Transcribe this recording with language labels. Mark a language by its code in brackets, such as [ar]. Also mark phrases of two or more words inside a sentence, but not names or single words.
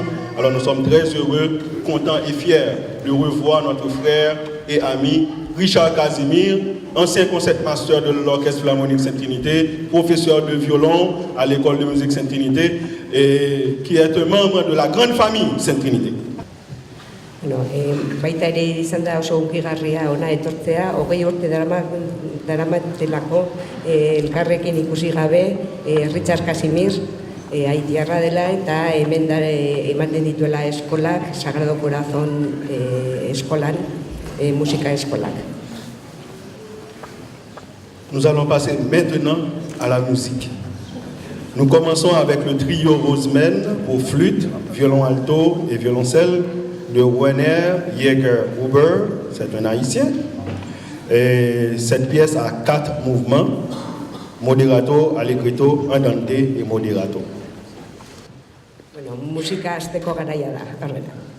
[fr] Alors nous sommes très heureux, contents et fiers de revoir notre frère et ami Richard Casimir, ancien concertmaster de l'Orchestre Philharmonique Sainte-Trinité, professeur de violon à l'école de musique Sainte-Trinité, et qui est un membre de la grande famille Sainte-Trinité. [eu] Bueno, baita ere izan da oso unkigarria ona etortzea, 20 urte daramatelako elkarrekin ikusi gabe Richard Casimir haitiarra dela eta hemen ematen dituela eskolak, Sagrado Corazon eskolan, musika eskolak. [fr] Nous allons passer maintenant à la musique. Nous commençons avec le trio Rosemen pour flûte, violon alto et violoncelle de Werner Jäger-Huber, c'est un Haïtien. Et cette pièce a 4 mouvements, moderato, allegretto, andante et moderato. [eu] Bueno, musika hasteko garaia da, horrela.